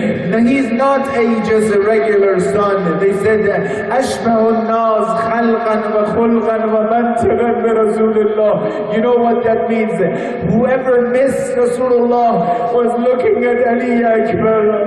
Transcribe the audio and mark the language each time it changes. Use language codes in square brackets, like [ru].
[en] Now he's not just a regular son. [ar] They said, أشبه الناس خلقا وخلقا ومنطقا برسول الله. [en] You know what that means? Whoever missed Rasulullah was looking at Ali Akbar.